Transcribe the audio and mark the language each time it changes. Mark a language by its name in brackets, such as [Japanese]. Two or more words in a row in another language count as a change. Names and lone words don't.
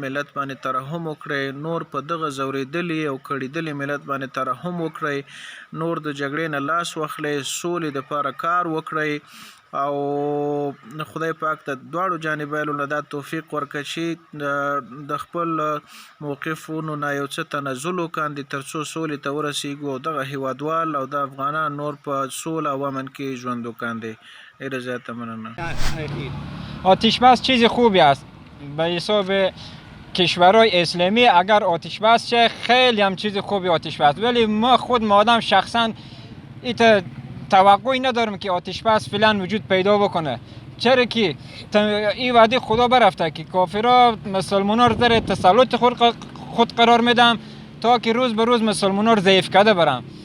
[Pashto] ملت باندې ترحم وکړئ، نور په دغه ځورېدلي او کړېدلي ملت باندې ترحم وکړئ، نور د جګړې نه لاس واخلئ، سولې دپاره کار وکړئ او خدای پاک د دواړو جانبیانو نه دا توفیق ورکړي چې د خپل موقفونو نه یو څه تنزل وکاندي تر څو سولې ته ورسیږو او دغه هیوادوال او د افغانان نور په سوله او امن کې ژوند وکاندي. ډېره زیاته مننه. [Persian] آتش بس چیز خوبی است به حساب کشورهای اسلامی. اگر آتش بس شه خیلی هم چیز خوبی آتش بس، ولی ما خود آدم شخصا توقعی ندارم که آتش بس فعلا وجود پیدا بکنه، چرا که این وعده خدا برفته که کافرها مسلمان‌ها رو در تسلط خود قرار میدم تا که روز به روز مسلمان‌ها رو ضعیف کرده برم.